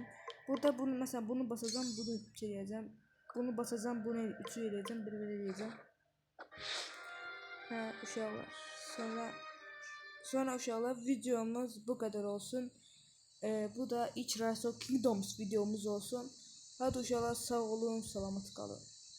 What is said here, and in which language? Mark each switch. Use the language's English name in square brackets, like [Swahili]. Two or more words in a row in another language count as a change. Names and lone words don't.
[Turkish] Burada bunu mesela bunu basacağım, bunu çekeceğim. Bunu basacağım, bunu üçü edeceğim, bir edeceğim. [Azerbaijani] Ha uşaqlar. [Turkish] Sonra uşaqlar videomuz bu kadar olsun. Bu da ilk Rise of Kingdoms videomuz olsun. [Azerbaijani] Hadi uşaqlar sağ olun, salamat qalın.